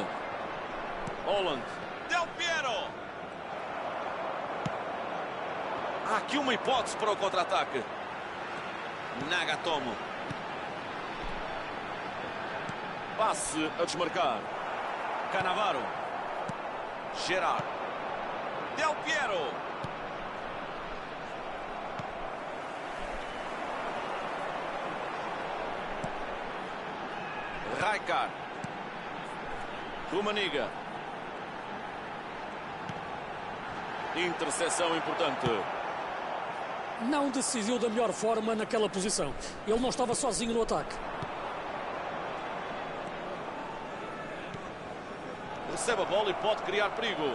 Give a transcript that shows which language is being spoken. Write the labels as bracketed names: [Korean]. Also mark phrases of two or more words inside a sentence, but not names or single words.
[Portuguese] Holland. Del Piero. Há aqui uma hipótese para o contra-ataque. Nagatomo. Passe a desmarcar. Cannavaro. Gerard. Del Piero. Rijkaard. Rummenigge. Interseção importante. Não decidiu da melhor forma naquela posição. Ele não estava sozinho no ataque. Recebe a bola e pode criar perigo.